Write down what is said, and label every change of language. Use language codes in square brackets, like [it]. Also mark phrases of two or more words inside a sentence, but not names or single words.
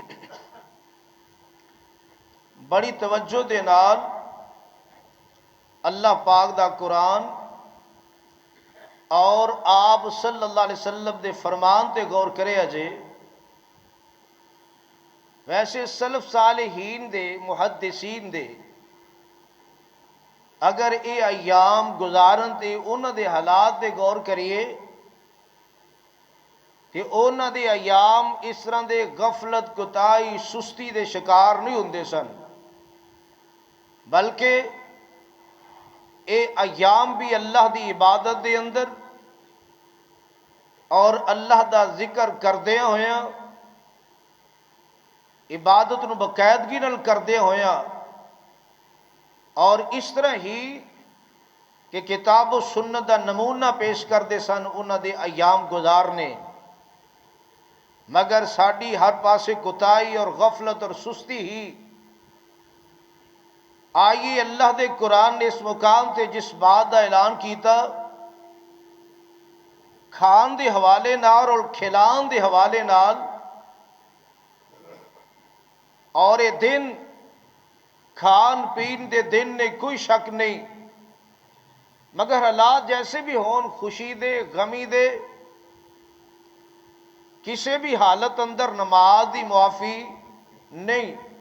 [pa] بڑی توجہ دے نال اللہ پاک دا قرآن اور آپ [ar] صلی اللہ علیہ وسلم [pa] دے فرمان تے غور کرے اجے۔ ویسے سلف صالحین دے محدثین دے اگر اے ایام گزارن تے انہاں دے حالات دے غور کریے کہ انہاں دے ایام اس طرح دے غفلت کوتاہی سستی دے شکار نہیں ہوندے سن، بلکہ اے ایام بھی اللہ دی عبادت دے اندر اور اللہ دا ذکر کردیاں ہویاں، عبادت نو باقاعدگی نال کردیاں ہویاں، اور اس طرح ہی کہ کتاب و سنت دا نمونہ پیش کردے سن انہاں دے ایام گزارنے، مگر ساڈی ہر پاسے کوتاہی اور غفلت اور سستی ہی۔ آئیے اللہ دے قرآن نے اس مقام تے جس بات دا اعلان کیتا کھان دے حوالے نال اور کھلان دے حوالے نال، اور یہ دن کھان پین دے دن نے کوئی شک نہیں، مگر حالات جیسے بھی ہون، خوشی دے غمی دے، کسی بھی حالت اندر نماز دی معافی نہیں۔